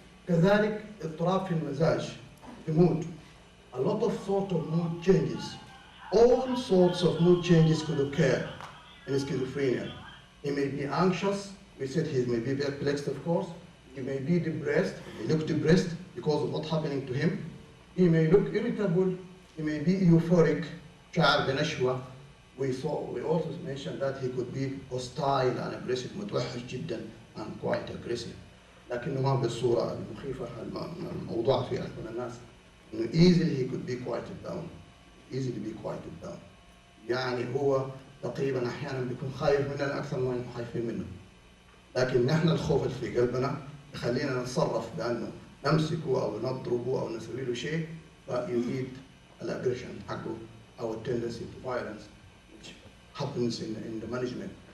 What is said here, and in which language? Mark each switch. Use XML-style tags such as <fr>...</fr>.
<ar>كذلك اضطراب في المزاج، في mood.</ar> <en>A lot of sort of mood changes. All sorts of mood changes could occur in schizophrenia. He may be anxious. We said he may be perplexed, of course. He may be depressed. He may look depressed because of what's happening to him. He may look irritable. He may be euphoric.</en> <ar>شعر بنشوة.</ar> <en>We also mentioned that he could be hostile and aggressive.</en> <ar>متوحش جدا</ar> <en>and quite aggressive.</en> <ar>لكنه ما بالصورة المخيفة الموضوعة في أذهان الناس.</ar> <en>إنه easily he could be quieted down. Easily be quieted down.</en> <ar>يعني هو تقريبا أحيانا بيكون خايف مننا أكثر ما نحن خايفين منه. لكن نحن الخوف اللي في قلبنا يخلينا نتصرف بأنه نمسكه أو نضربه أو نسوي له شيء فيزيد الأجريشن حقه أو</ar> <en>tendency to violence which happens in the management.</en>